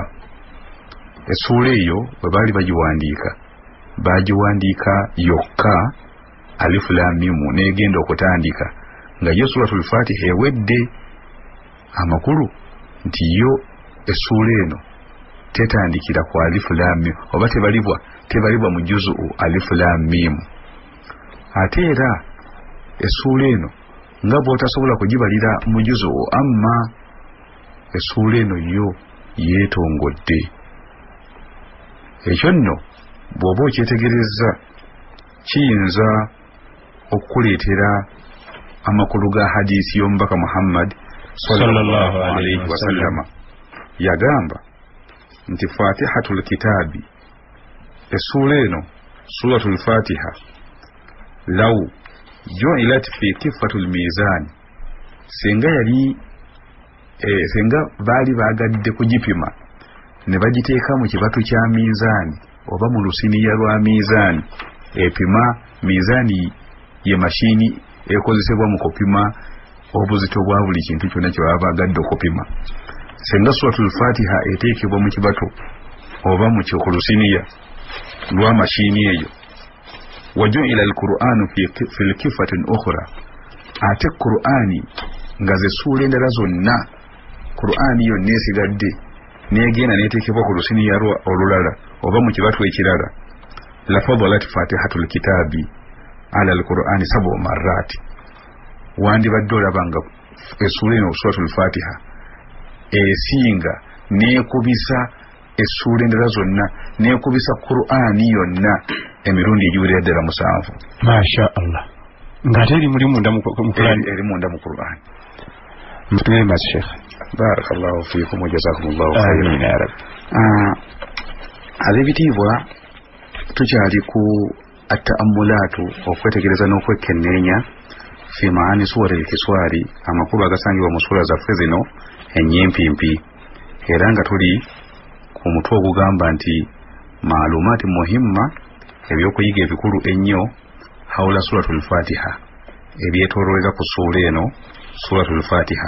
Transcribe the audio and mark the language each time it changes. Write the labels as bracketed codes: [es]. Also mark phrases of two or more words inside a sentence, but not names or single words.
[lg] Essuula eyo bwe baali bagiwandiika yokka alif lam mim n'egenda okutandika nga yo suratul Fatiha ewedde amakulu nti yo essuula eno tetandikira ku alif lam mim oba tebalibwa mu juzu alif lam mim. Ate era essuula eno nga bw'otasobola kugibalira mu juzu amma essuula eno yo yeetongodde. Ekyo nno bw'oba okyetegereza kiyinza okukuleetera amakulu ga hadisi y'omubaka Muhammad [ar] صلى الله عليه وسلم [lg] yagamba nti fatihatul kitabi essuula eno suratul Fatiha [ar] لو جعلت في كفة الميزان [lg] senga baali baagadde kugipima ne bagiteeka mu kibatu kya mizaani oba mu lusiniya lwa mizaani epima mizaani ye mashini ekozesebwa mu kupima obuzito bwa buli kintu kyonna kye baba bagadde okupima. Senga suratul Fatiha eteekebwa mu kibatu oba mu kyokulusiniya lwa mashini eyo [ar] وجعل القرآن في كفة أخرى [lg] ate Qur'ani nga ze ssuula endala zonna Qur'ani yonna esigadde n'egenda n'eteekebwa ku lusiniya olulala oba mu kibatu ekirala [ar] لفضلت فاتحة الكتاب على القرآن 7 مرات [lg] wandibadde olabanga essuula eno suratul Fatiha esinga n'ekubisa essuula endala zonna n'ekubisa Qur'ani yonna emirundi egiwerera ddala 7. [ar] ما شاء الله. [lg] ngate eri munda mu Qur'an eri munda mu Qur'an. [sw] mtume mas Sheikh [ar] بارك الله فيكم وجزاكم الله خيرا. آمين يا رب. [lg] Ab'ebitiibwa tukyali ku at-ta'ammulaatu okwetegereza n'okwekenneenya [ar] في معاني سور القصار [lg] amakulu agasangibwa mu sura zaffe zino ennyempimpi era nga tuli ku mutwe ogugamba nti [ar] معلومات مهمة [lg] ebyokuyiga ebikulu ennyo [ar] حول سورة الفاتحة [lg] ebyetoololera ku suula eno suratul fatiha.